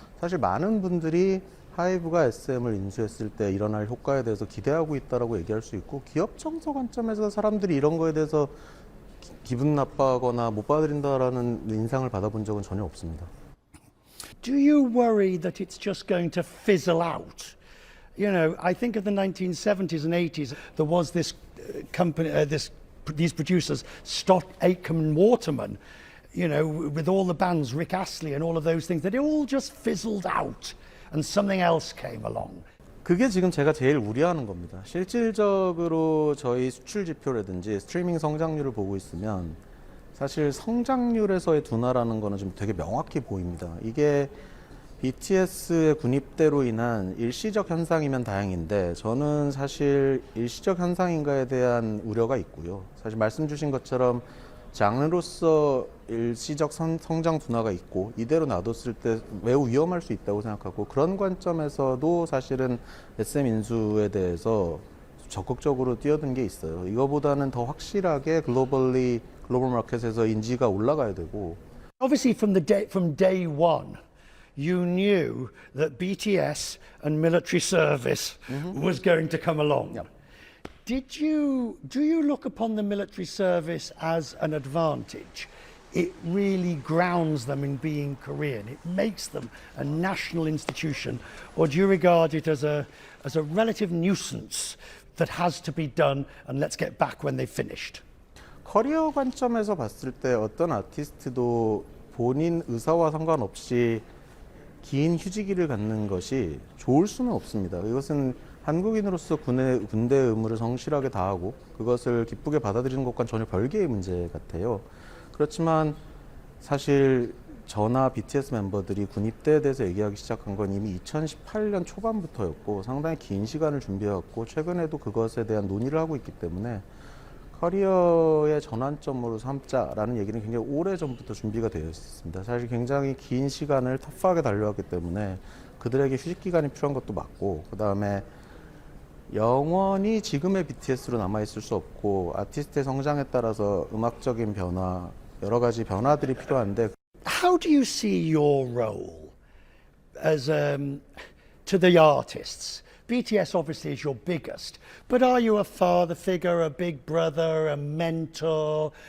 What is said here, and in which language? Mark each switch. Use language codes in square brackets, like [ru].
[ko] 사실 많은 분들이 하이브가 SM을 인수했을 때 일어날 효과에 대해서 기대하고 있다라고 얘기할 수 있고, 기업 정서 관점에서 사람들이 이런 거에 대해서 기분 나빠하거나 못 받아들인다라는 인상을 받아본 적은 전혀 없습니다. [en] Do you worry that it's just going to fizzle out? You know, I think of the 1970s and 80s, there was this company, these producers, Stott, Aitken, Waterman, you know, with all the bands, Rick Astley and all of those things, that it all just fizzled out and something else came along. [ko] 그게 지금 제가 제일 우려하는 겁니다. 실질적으로 저희 수출 지표라든지 스트리밍 성장률을 보고 있으면 사실 성장률에서의 둔화라는 거는 좀 되게 명확히 보입니다. 이게 BTS의 군입대로 인한 일시적 현상이면 다행인데, 저는 사실 일시적 현상인가에 대한 우려가 있고요. 사실 말씀 주신 것처럼 장르로서 일시적 성장 둔화가 있고 이대로 놔뒀을 때 매우 위험할 수 있다고 생각하고, 그런 관점에서도 사실은 SM 인수에 대해서 적극적으로 뛰어든 게 있어요. 이거보다는 더 확실하게 글로벌 마켓에서 인지가 올라가야 되고. [en] Obviously from day one, you knew that BTS and military service was going to come along. Yep. Do you look upon the military service as an advantage? It really grounds them in being Korean. It makes them a national institution. Or do you regard it as a relative nuisance that has to be done and let's get back when they've finished? [ko] 커리어 관점에서 봤을 때 어떤 아티스트도 본인 의사와 상관없이 긴 휴지기를 갖는 것이 좋을 수는 없습니다. 이것은 한국인으로서 군대 의무를 성실하게 다하고 그것을 기쁘게 받아들이는 것과는 전혀 별개의 문제 같아요. 그렇지만 사실 저나 BTS 멤버들이 군 입대에 대해서 얘기하기 시작한 건 이미 2018년 초반부터였고 상당히 긴 시간을 준비해왔고 최근에도 그것에 대한 논의를 하고 있기 때문에 커리어의 전환점으로 삼자라는 얘기는 굉장히 오래전부터 준비가 되어 있었습니다. 사실 굉장히 긴 시간을 터프하게 달려왔기 때문에 그들에게 휴식 기간이 필요한 것도 맞고 그 다음에 영원히 지금의 BTS로 남아있을 수 없고 아티스트의 성장에 따라서 음악적인 변화 여러 가지 변화들이 필요한데 [en] How do you see your role as to the artists? BTS obviously is your biggest, but are you a father figure, a big brother, a mentor?